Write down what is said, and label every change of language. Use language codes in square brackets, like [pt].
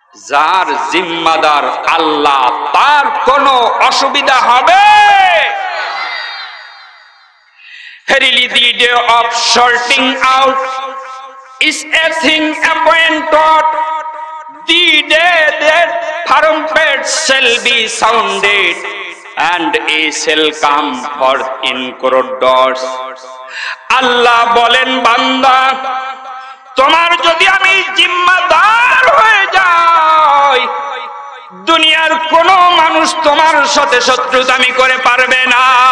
[bn] যার জিম্মাদার আল্লাহ, তার কোনো অসুবিধা হবে? [en] Verily the day of sorting out is a thing appointed, the day that trumpets shall be sounded, and he shall come forth in corridors. [bn] আল্লাহ বলেন, বান্দা তোমার যদি আমি জিম্মাদার হয়ে যাই, দুনিয়ার কোন মানুষ তোমার সাথে শত্রুতামি করে পারবে না।